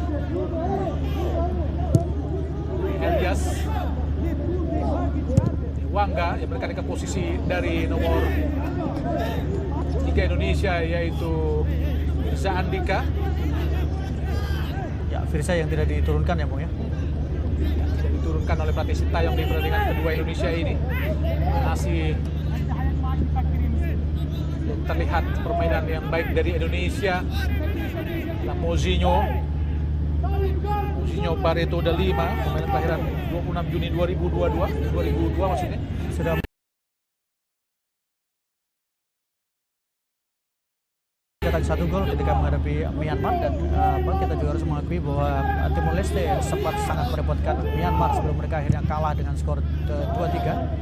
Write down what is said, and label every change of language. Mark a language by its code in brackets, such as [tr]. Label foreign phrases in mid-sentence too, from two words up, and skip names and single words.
[id] Elias Wangga yang berada ke posisi dari nomor 3 Indonesia, yaitu Firza Andika. Ya, Firza yang tidak diturunkan ya, Bung ya. Tidak diturunkan oleh pelatih Sintayong di pertandingan kedua Indonesia ini. Masih terlihat permainan yang baik dari Indonesia. Mozinho Barreto da Lima, pemain kelahiran 26 Juni 2002 maksudnya. Sudah cetak 1 gol ketika menghadapi Myanmar, dan kita juga harus mengakui bahwa Timor Leste sempat sangat merepotkan Myanmar sebelum mereka akhirnya kalah dengan skor 2-3.